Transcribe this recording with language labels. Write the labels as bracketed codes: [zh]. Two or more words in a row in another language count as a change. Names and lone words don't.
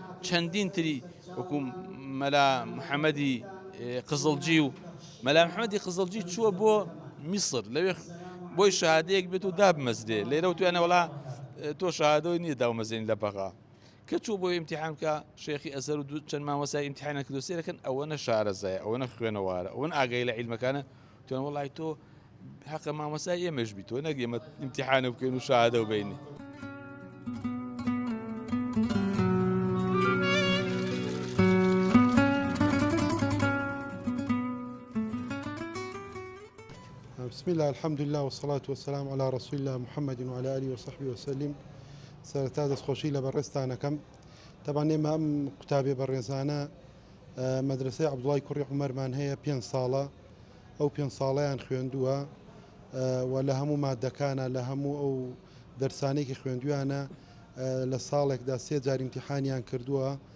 [ckb] چەندین تری وەکو مەلا محەممەدی قزڵجی و مەلا محەممەدی قزڵجی چووە بۆ میسر لەوێ بۆی شەهادەیەک بێت و دابمەزرێ لێرە و توانە وڵا تۆ شەهادەوەی نییە داومەزێنی لە بەغا کە چوو بۆ ئیمتیحان کە شێخی ئەزەر و چەند مامۆستای ئیمتیحانە کردو سێرەکەن ئەوەنە شارەزایە ئەوەنە خوێنەوارە ئەوەن ئاگای لە عیلمەکانە توانە وڵای تۆ حەقە مامۆستای ئێمەش بیت تۆ نەک ئێمە ئیمتیحانە بکەین و شەهادە وبینی. [ar] بسم الله الحمد لله والصلاة والسلام على رسول الله محمد وعلى آله وصحبه وسلم. [ckb] سەرەتا دەستخۆشی لە بەڕێستانەکەم تەبان ئێمە ئەم قوتابێ بەڕێزانە مەدرسەی عەبدوڵای کوڕی عومەرمان هەیە 5 ساڵە ئەو 5 ساڵەیان خوێندووە و لە هەموو مادەکانە لە هەموو ئەو دەرسانێکی خوێندویانە لە ساڵێکدا 3 جار ئیمتیحانیان کردووە